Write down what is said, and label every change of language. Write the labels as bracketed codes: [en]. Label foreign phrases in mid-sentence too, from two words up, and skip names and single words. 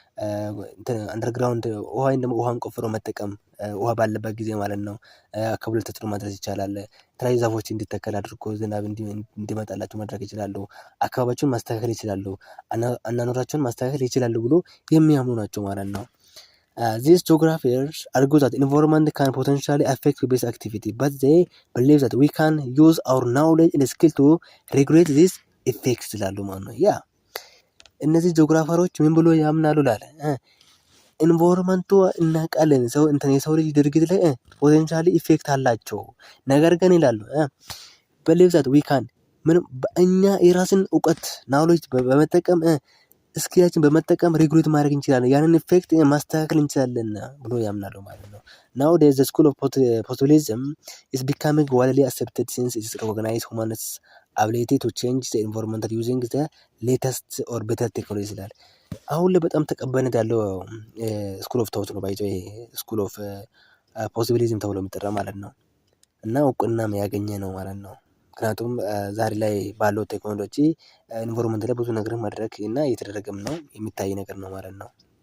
[am] አንደርግራውንድ ውሃን ቆፍሮ መጠቀም ውሃ ባለበት ጊዜ ማለት ነው አካባቢ ላይ ተጽዕኖ ማድረስ ይቻላል። የተለያዩ ዛፎች እንዲተከል አድርጎ ዝናብ እንዲመጣላቸው ማድረግ ይችላሉ። አካባቢያቸውን ማስተካከል ይችላሉ። አኗኗራቸውን ማስተካከል ይችላሉ ብሎ የሚያምኑ ናቸው ማለት ነው። [en] These geographers argue that environment can potentially affect people's activity, but they believe that we can use our knowledge and skill to regulate these effects [am] ይላሉ ማለት ነው። ያ እነዚህ ጂኦግራፈሮች ምን ብሎ ያምናሉ ላለ ኢንቫይሮንመንቱ እናውቃለን የሰው ልጅ ድርጊት ላይ [en] potentially effect [am] አላቸው። ነገር ግን ይላሉ [en] believe that we can [am] እኛ የራስን እውቀት ናውሌጅ በመጠቀም ስኪላችን በመጠቀም ሬጉሌት ማድረግ እንችላለን፣ ያንን ኢፌክት ማስተካከል እንችላለን ብሎ ያምናሉ ማለት ነው። [en] now the school of possibilism is becoming widely accepted since its recognize humans ability to change the environment using the latest or better technology [am] ይላል። አሁን ላይ በጣም ተቀባይነት ያለው [en] school of thought [am] ነው ባይዘው ይሄ [en] school of possibilism [am] ተብሎ የሚጠራ ማለት ነው። እና እውቅናም ያገኘ ነው ማለት ነው። ምክንያቱም ዛሬ ላይ ባለው ቴክኖሎጂ ኢንቫይሮንመንት ላይ ብዙ ነገር ማድረግ እና እየተደረገም ነው የሚታይ ነገር ነው ማለት ነው።